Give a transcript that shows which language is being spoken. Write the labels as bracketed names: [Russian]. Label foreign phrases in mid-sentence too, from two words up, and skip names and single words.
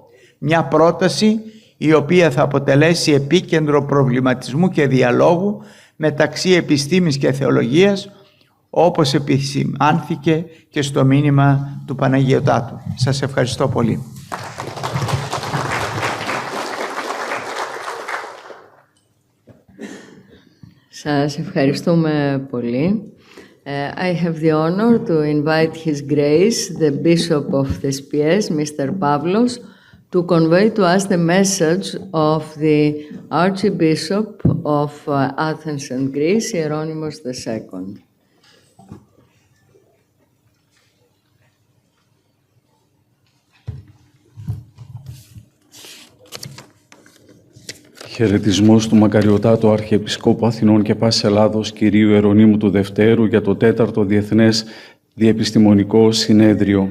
[Greek] Μια πρόταση η οποία θα αποτελέσει επίκεντρο προβληματισμού και διαλόγου μεταξύ επιστήμης και θεολογίας, όπως επισημάνθηκε και στο μήνυμα του Παναγιωτάτου. Σας ευχαριστώ πολύ. Σας ευχαριστούμε πολύ. [English] I have the honor to invite His Grace, the Bishop of Thespies, Mr. Pavlos, to convey to us the message of the Archbishop of Athens and Greece, Hieronymus II. [Greek] Χαιρετισμός του Μακαριωτάτου Αρχιεπισκόπου Αθηνών και Πάσης Ελλάδος, Κυρίου Ιερονύμου του Δευτέρου, για το 4ο Διεθνές Διεπιστημονικό Συνέδριο.